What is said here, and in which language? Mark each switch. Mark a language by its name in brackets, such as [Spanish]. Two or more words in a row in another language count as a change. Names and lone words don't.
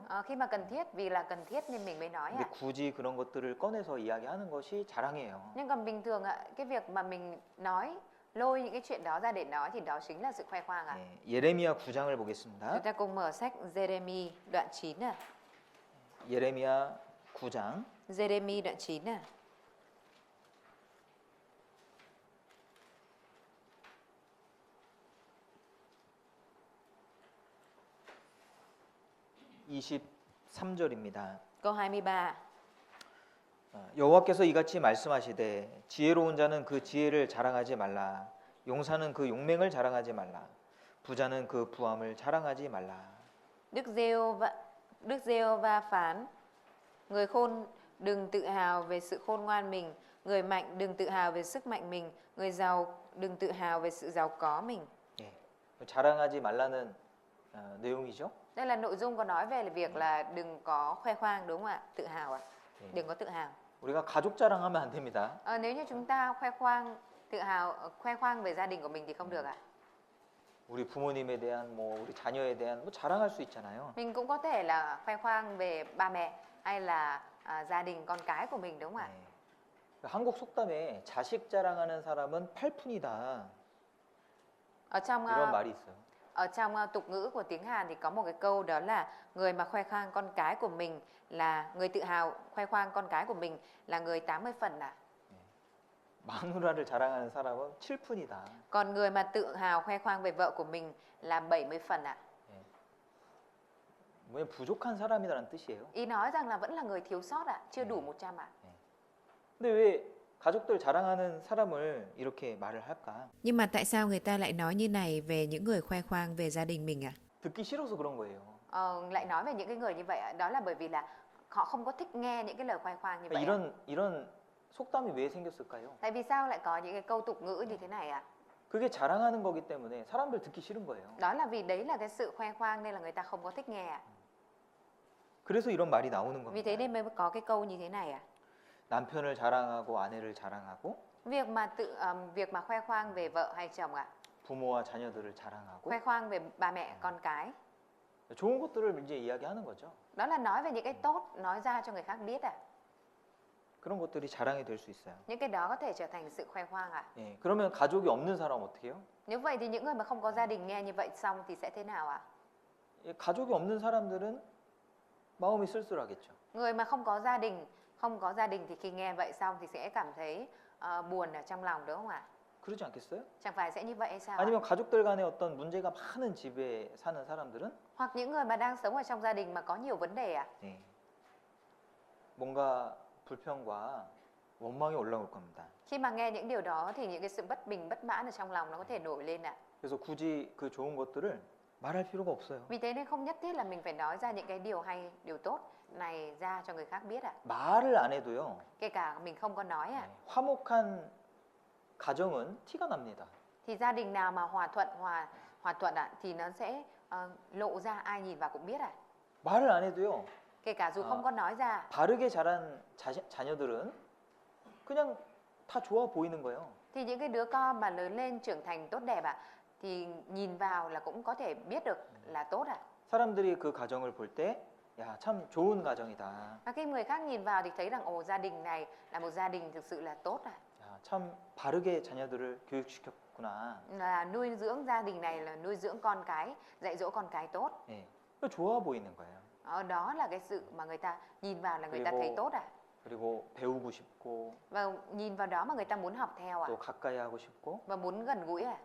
[Vietnamese] Khi mà cần thiết, vì là cần thiết nên mình mới nói [Korean] 근데 [Vietnamese] ạ. [Korean] 굳이 그런 것들을 꺼내서 이야기하는 것이 자랑이에요. [Vietnamese] Nhưng còn bình thường ạ, cái việc mà mình nói, lôi những cái chuyện đó ra để nói thì đó chính là sự khoe khoang ạ. [Korean] 예, 예레미야 9장을 보겠습니다. [Vietnamese] Chúng ta cùng mở sách Jeremy đoạn 9 ạ. [Korean] 예레미야 9장 [Vietnamese] Jeremy đoạn 9 ạ. [Korean] (23절입니다) [Vietnamese] Câu 23. [Korean] 여호와께서 이같이 말씀하시되 지혜로운 자는 그 지혜를 자랑하지 말라. 용사는 그 용맹을 자랑하지 말라. 부자는 그 부함을 자랑하지 말라. [Vietnamese] Đức Giê-hô-va phán: Người khôn đừng tự hào về sự khôn ngoan mình, người mạnh đừng tự hào về sức mạnh mình, người giàu đừng tự hào về sự giàu có mình. [Korean] 예, 자랑하지 말라는 내용이죠. [Vietnamese] Đây là nội dung có nói về việc là đừng có khoe khoang đúng không ạ? Tự hào ạ. Đừng có tự hào. [Korean] 우리가 가족 자랑하면 안 됩니다. [Vietnamese] Nếu như chúng ta khoe khoang, tự hào, khoe khoang về gia đình của mình thì không được ạ. [Korean] 우리 부모님에 대한 뭐 우리 자녀에 대한 뭐 자랑할 수 있잖아요. [Vietnamese] Mình cũng có thể là khoe khoang về ba mẹ hay là gia đình con cái của mình đúng không ạ? [Korean] 한국 속담에 자식 자랑하는 사람은 팔푼이다. [Vietnamese] Ở trong [Korean] 이런 말이 있어요. [Vietnamese] Ở trong tục ngữ của tiếng Hàn thì có một cái câu đó là người mà khoe khoang con cái của mình là người tự hào khoe khoang con cái của mình là người 80 phần ạ. [Korean] 마누라를 자랑하는 사람은 7푼이다. [Vietnamese] Còn người mà tự hào khoe khoang về vợ của mình là 70 phần ạ. [Korean] 뭐냐 부족한 사람이라는 뜻이에요. [Vietnamese] Ý nói rằng là vẫn là người thiếu sót ạ, chưa đủ 100 ạ. [Korean] 근데 왜 가족들 자랑하는 사람을 이렇게 말을 할까? [Vietnamese] Nhưng mà tại sao người ta lại nói như này về những người khoe khoang về gia đình mình ạ? [Korean] 듣기 싫어서 그런 거예요. [Vietnamese] Lại nói về những cái người như vậy ạ, đó là bởi vì là họ không có thích nghe những cái lời khoe khoang như vậy ạ. [Korean] 이런 속담이 왜 생겼을까요? [Vietnamese] Tại vì sao lại có những cái câu tục ngữ như thế này ạ? [Korean] 그게 자랑하는 거기 때문에 사람들 듣기 싫은 거예요. [Vietnamese] Đó là vì đấy là cái sự khoe khoang nên là người ta không có thích nghe ạ. [Korean] 그래서 이런 말이 나오는 [Vietnamese] Vì thế [Korean] 겁니다. [Vietnamese] nên mới có cái câu như thế này ạ. [Korean] 남편을 자랑하고 아내를 자랑하고 [Vietnamese] Việc mà khoe khoang về vợ hay chồng ạ, [Korean] 부모와 자녀들을 자랑하고 [Vietnamese] khoe khoang về ba mẹ con cái, [Korean] 좋은 것들을 이제 이야기하는 거죠. [Vietnamese] đó là nói về những cái tốt, nói ra cho người khác biết ạ. [Korean] 그런 것들이 자랑이 될 수 있어요. [Vietnamese] Những cái đó có thể trở thành sự khoe khoang ạ. [Korean] 예, 그러면 가족이 없는 사람 어떻게 해요? [Vietnamese] Nếu vậy thì những người mà không có gia đình nghe như vậy xong thì sẽ thế nào ạ? [Korean] 예, 가족이 없는 사람들은 마음이 쓸쓸하겠죠. [Vietnamese] Người mà không có gia đình thì khi nghe vậy xong thì sẽ cảm thấy buồn ở trong lòng đúng không ạ? [Korean] 그러지 않겠어요? [Vietnamese] Chẳng phải sẽ như vậy hay sao ạ? [Korean] 아니면 가족들 간에 어떤 문제가 많은 집에 사는 사람들은 [Vietnamese] Hoặc những người mà đang sống ở trong gia đình mà có nhiều vấn đề ạ? [Korean] 예, 뭔가 불평과 원망이 올라올 겁니다. [Vietnamese] Khi mà nghe những điều đó thì những cái sự bất bình, bất mãn ở trong lòng nó có thể nổi lên ạ. [Korean] 그래서 굳이 그 좋은 것들을 말할 필요가 없어요. [Vietnamese] Vì thế nên không nhất thiết là mình phải nói ra những cái điều hay, điều tốt này ra cho người khác biết ạ. [Korean] 말을 안 해도요. [Vietnamese] Kể cả mình không có nói ạ. [Korean] 예, 화목한 가정은 티가 납니다. [Vietnamese] Thì gia đình nào mà hòa thuận ạ thì nó sẽ lộ ra, ai nhìn vào cũng biết ạ. [Korean] 말을 안 해도요. [Vietnamese] Kể cả dù không có nói ra. [Korean] 바르게 자란 자녀들은 그냥 다 좋아 보이는 거예요. [Vietnamese] Thì những cái đứa con mà lớn lên trưởng thành tốt đẹp ạ thì nhìn vào là cũng có thể biết được là tốt ạ. [Korean] 사람들이 그 가정을 볼 때 야, 참 좋은 가정이다. [Vietnamese] Và khi người khác nhìn vào thì thấy rằng ồ, gia đình này là một gia đình thực sự là tốt ạ. [Korean] 야, 참 바르게 자녀들을 교육시켰구나. [Vietnamese] Là nuôi dưỡng gia đình này là nuôi dưỡng con cái, dạy dỗ con cái tốt. [Korean] 예, 좋아 보이는 거예요. [Vietnamese] Đó là cái sự mà người ta nhìn vào là người ta thấy tốt ạ. [Korean] 그리고 배우고 싶고 [Vietnamese] Và nhìn vào đó mà người ta muốn học theo ạ. [Korean] 또 가까이 하고 싶고 [Vietnamese] Và muốn gần gũi ạ.